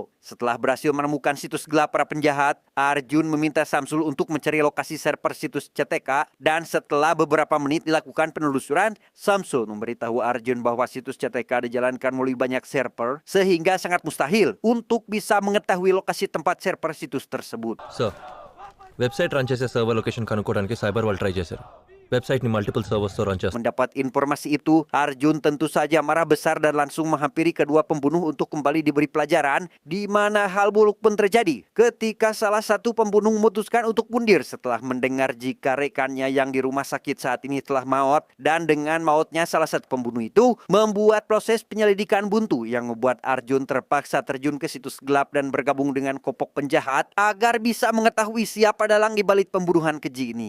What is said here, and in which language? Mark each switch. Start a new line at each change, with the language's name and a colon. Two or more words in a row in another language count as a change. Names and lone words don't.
Indonesian: Setelah berhasil menemukan situs gelap para penjahat, Arjun meminta Samsul untuk mencari lokasi server situs CTK, dan setelah beberapa menit dilakukan penelusuran, Samsul memberitahu Arjun bahwa situs CTK dijalankan melalui banyak server sehingga sangat mustahil untuk bisa mengetahui lokasi tempat server situs tersebut.
English: sir website run
Telugu: చేసే
English: server location
Telugu: కనుక్కోవడానికి సైబర్ వాళ్ళు ట్రై చేశారు. వెబ్సైట్ని
English: multiple servers
Telugu: రన్ చేస్తారు.
Indonesian: Mendapat informasi itu, Arjun tentu saja marah besar dan langsung menghampiri kedua pembunuh untuk kembali diberi pelajaran, di mana hal buruk pun terjadi ketika salah satu pembunuh memutuskan untuk mundur setelah mendengar jika rekannya yang di rumah sakit saat ini telah maut, dan dengan mautnya salah satu pembunuh itu membuat proses penyelidikan buntu yang membuat Arjun terpaksa terjun ke situs gelap dan bergabung dengan kelompok penjahat agar bisa mengetahui siapa dalang di balik pembunuhan keji ini.